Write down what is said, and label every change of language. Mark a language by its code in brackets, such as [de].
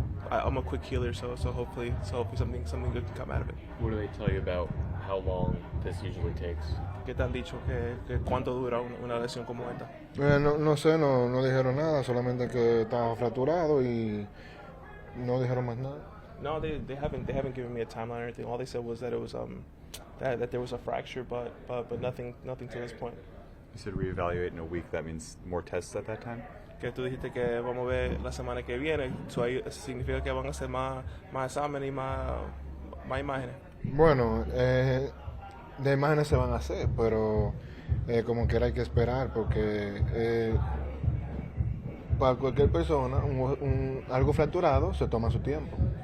[en] I'm a quick healer, so hopefully something good can come out of it. What do they tell you about how long this usually takes? [es] ¿Qué te han dicho que cuánto dura una lesión como esta? No sé, no dijeron nada, solamente que estaba fracturado y no dijeron más nada. [en] No, they haven't given me a timeline or anything. All they said was that it was that there was a fracture, but nothing to this point. You said reevaluate in a week. That means more tests at that time? [es] Que tú dijiste que vamos a ver la semana que viene. Eso significa que van a hacer más exámenes y más imágenes. Bueno, de imágenes se van a hacer, pero como quiera hay que esperar porque para cualquier persona algo fracturado se toma su tiempo.